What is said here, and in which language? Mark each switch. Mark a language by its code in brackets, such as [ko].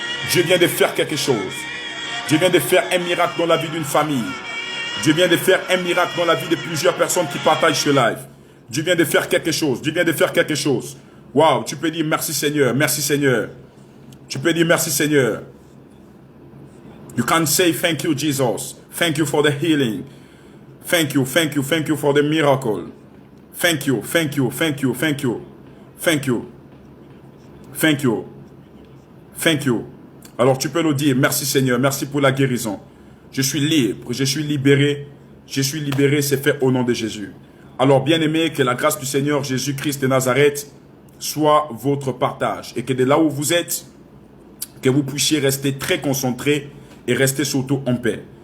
[fr] Dieu vient de faire quelque chose. Dieu vient de faire un miracle dans la vie d'une famille. Dieu vient de faire un miracle dans la vie de plusieurs personnes qui partagent ce live. Dieu vient de faire quelque chose. Dieu vient de faire quelque chose. Waouh, tu peux dire merci Seigneur, merci Seigneur. Tu peux dire merci Seigneur. [en] You can say thank you Jesus. Thank you for the healing. Thank you, thank you, thank you for the miracle. Thank you, thank you, thank you, thank you. Thank you. Thank you. Thank you. [fr] Alors tu peux le dire, merci Seigneur, merci pour la guérison. Je suis libre, je suis libéré, c'est fait au nom de Jésus. Alors bien-aimés, que la grâce du Seigneur Jésus-Christ de Nazareth soit votre partage. Et que de là où vous êtes, que vous puissiez rester très concentrés et rester surtout en paix.